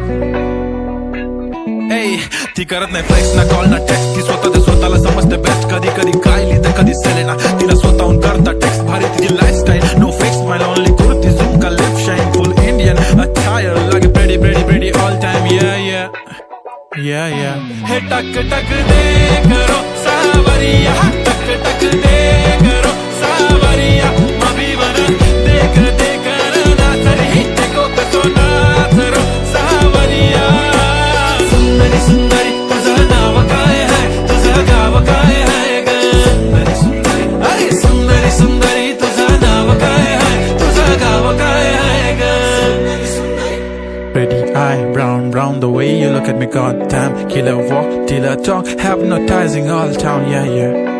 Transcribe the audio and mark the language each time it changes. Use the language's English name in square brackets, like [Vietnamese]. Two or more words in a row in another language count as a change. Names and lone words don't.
[Marathi] ती करत नाही फ्लेक्स ना कॉल ना टेक्स्ट, ती स्वतःला समजते बेस्ट, कधी कायली तर कधी सेलेना, तिला स्वतःहून करता टेक्स्ट, भारी तिची लाईफस्टाईल, [English] no fix my only [Marathi] कुर्ती झुमका [English] lip shine full Indian attire, [Marathi] लागे [English] pretty all time [Rajasthani] या हे टक दे करो सावरिया, टक दे करो सावरिया, मभी बना देख ना तरी देखो कसो नाच रो सावरिया। [Marathi] सुंदरी तुझं नाव काय आहे, तुझं गाव काय आहे ग? अरे सुंदरी तुझं नाव काय आहे, तुझं गाव काय आहे ग? [English] Pretty eye, brown, the way you look at me, goddamn. Killer walk, till I talk, hypnotizing all town, yeah.